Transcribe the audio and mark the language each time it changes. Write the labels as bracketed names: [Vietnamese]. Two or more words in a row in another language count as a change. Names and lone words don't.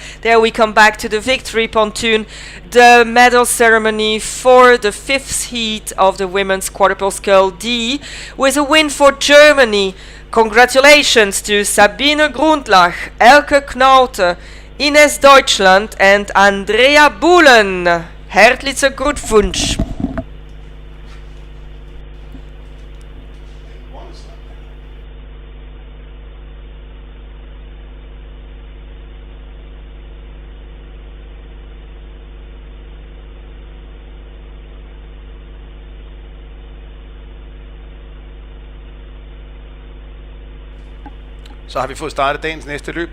[English] There we come back to the victory pontoon, the medal ceremony for the 5th heat of the women's quadruple scull D, with a win for Germany. Congratulations to Sabine Grundlach, Elke Knaute, Ines Deutschland and Andrea Buhlen. [German] Herzlichen Glückwunsch. [Danish] Så har vi fået startet dagens næste løb.